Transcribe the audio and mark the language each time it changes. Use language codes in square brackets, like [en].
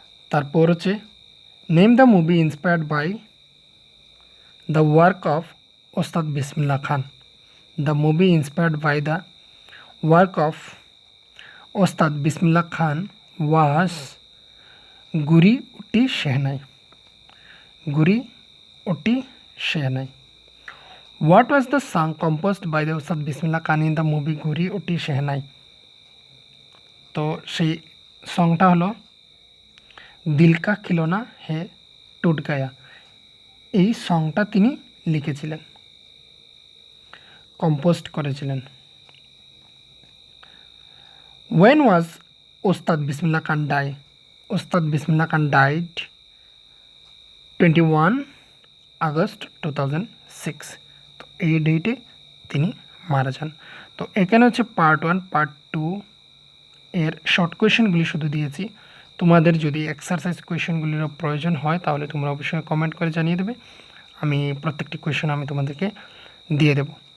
[bn] তারপর হচ্ছে [en] Name the movie inspired by the work of Ustad Bismillah Khan. The movie inspired by the work of Ustad Bismillah Khan was Guri Uti Shehnai. Guri Uti Shehnai. What was the song composed by the Ustad Bismillah Khan in the movie Guri Uti Shehnai? [bn] তো সেই সংটা হলো দিল কা খিলোনা হে টুট গায়া। এই সংটা তিনি লিখেছিলেন, কম্পোজ করেছিলেন। [en] When was Ustad Bismillah Khan die? Ustad Bismillah Khan died 21 August 2006। [bn] তো এই ডেটে তিনি মারা যান। তো এখানে হচ্ছে পার্ট 1, পার্ট 2 এর শর্ট কোয়েশনগুলি শুধু দিয়েছি। তোমাদের যদি এক্সারসাইজ কোয়েশনগুলিরও প্রয়োজন হয় তাহলে তোমরা অবশ্যই কমেন্ট করে জানিয়ে দেবে, আমি প্রত্যেকটি কোয়েশন আমি তোমাদেরকে দিয়ে দেবো।